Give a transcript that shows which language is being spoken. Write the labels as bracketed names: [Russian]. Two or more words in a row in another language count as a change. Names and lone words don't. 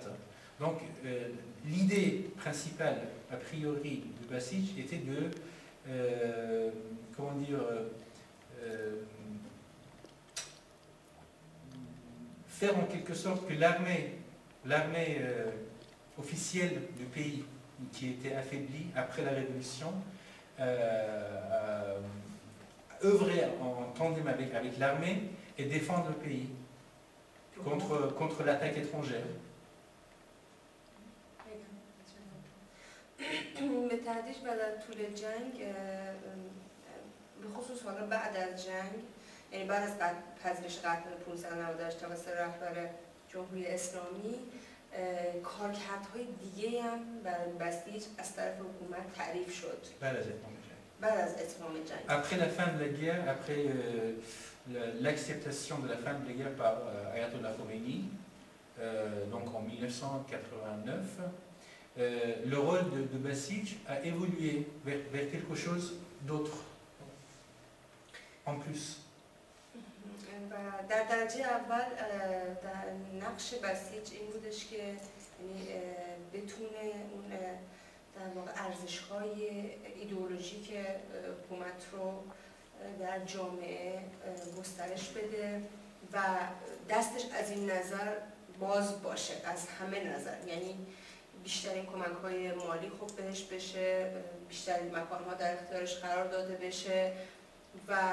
[French] Donc l'idée principale, a priori, de Basij était de, comment dire, faire en quelque sorte que l'armée officielle du pays, qui était affaiblie après la révolution, œuvrer en tandem avec l'armée et défendre le pays contre l'attaque étrangère. [Persian] به تدریج بعد از طول جنگ به خصوص حالا بعد از جنگ یعنی بعد از پذیرش قطعنامه 598 توسط رهبر جمهوری اسلامی کارکردهای دیگه هم برای بسیج از طرف حکومت تعریف شد. بعد از اتمام جنگ. [French] Après la fin de la guerre, après l'acceptation de la fin de la guerre par Ayatollah Khomeini, donc en 1989, le rôle de Basij a évolué vers quelque chose d'autre, en plus. [Persian] و در درجه اول در نقش بسیج این بودش که یعنی بتونه اون در واقع ارزش‌های ایدئولوژیک حکومت رو در جامعه گسترش بده و دستش از این نظر باز باشه، از همه نظر، یعنی بیشترین کمک‌های مالی خوب بهش بشه، بیشترین مکان‌ها در اختیارش قرار داده بشه و